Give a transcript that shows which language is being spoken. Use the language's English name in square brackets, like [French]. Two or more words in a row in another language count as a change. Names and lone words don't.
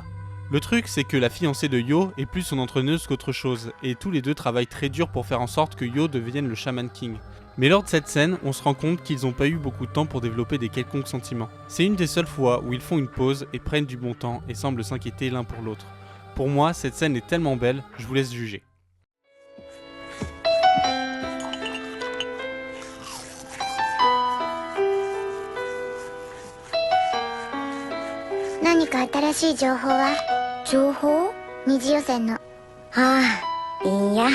[French] Le truc, c'est que la fiancée de Yo est plus son entraîneuse qu'autre chose, et tous les deux travaillent très dur pour faire en sorte que Yo devienne le Shaman King. Mais lors de cette scène, on se rend compte qu'ils n'ont pas eu beaucoup de temps pour développer des quelconques sentiments. C'est une des seules fois où ils font une pause et prennent du bon temps et semblent s'inquiéter l'un pour l'autre. Pour moi, cette scène est tellement belle, je vous laisse juger. [Japanese] 何か新しい情報は？情報？二次予選の。ああ、いいや。